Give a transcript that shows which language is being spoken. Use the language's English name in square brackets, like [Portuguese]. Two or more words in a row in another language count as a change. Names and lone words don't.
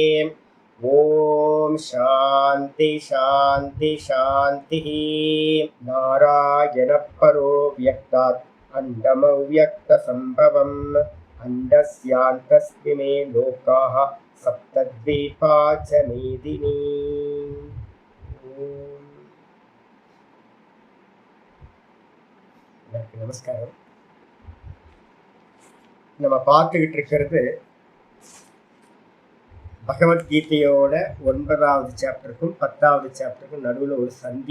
[Sanskrit] ओम शांति शांति शांति। नारायण परो व्यक्तात् अण्डमव्यक्तसम्भवम् अण्डस्यान्तस्मिमे लोकाः सप्तद्वीपा च मेदिनी। [Tamil] நமஸ்காரம். நம்ம பார்த்துக்கிட்டு இருக்கிறது பகவத்கீதையோட 9வது சாப்டருக்கும் 10வது சாப்டருக்கும் நடுவில் ஒரு சந்தி.